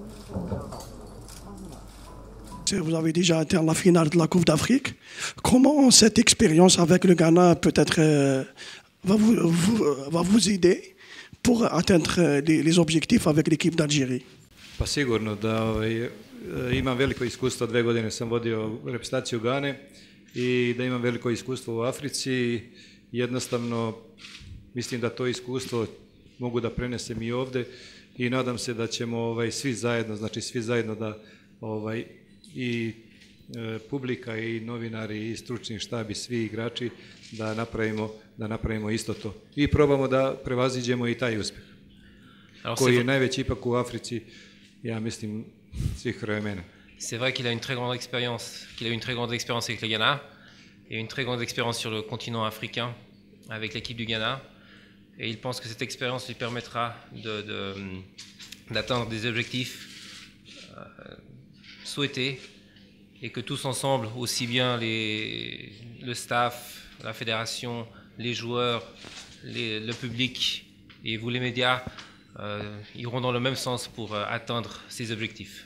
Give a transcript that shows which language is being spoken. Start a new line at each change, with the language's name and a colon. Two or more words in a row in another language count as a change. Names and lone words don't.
French: Vous avez déjà atteint la finale de la Coupe d'Afrique. Comment cette expérience avec le Ghana peut-être va vous aider pour atteindre les objectifs avec l'équipe d'Algérie?
Serbian: Pa sigurno da imam veliko iskustvo, 2 godine sam vodio reprezentaciju Gane i da imam veliko iskustvo u Africi. Jednostavno mislim da to iskustvo mogu da prenesem i ovde i nadam se da ćemo svi zajedno da i publika i novinari i stručni štab i svi igrači da napravimo isto to. I probamo da prevaziđemo i taj uspjeh. Koji je najveći ipak u Africi, ja mislim, svih vremena.
French: C'est vrai qu'il a une très grande expérience avec le Ghana et une très grande expérience sur le continent africain avec l'équipe du Ghana. Et il pense que cette expérience lui permettra d'atteindre des objectifs souhaités et que tous ensemble, aussi bien le staff, la fédération, les joueurs, le public et vous les médias iront dans le même sens pour atteindre ces objectifs.